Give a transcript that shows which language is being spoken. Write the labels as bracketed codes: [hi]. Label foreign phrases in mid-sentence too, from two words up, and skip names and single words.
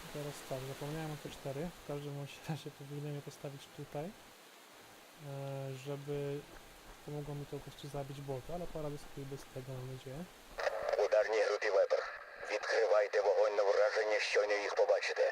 [pl] teraz tak, zapomniałem o te 4. W każdym bądź razie powinienem je postawić tutaj, żeby pomogło mi to po prostu zabić bolta, ale poradzę sobie bez tego, mam nadzieję. [uk] Ударній групі Вебер. Відкривайте вогонь на враження, щойно їх побачите.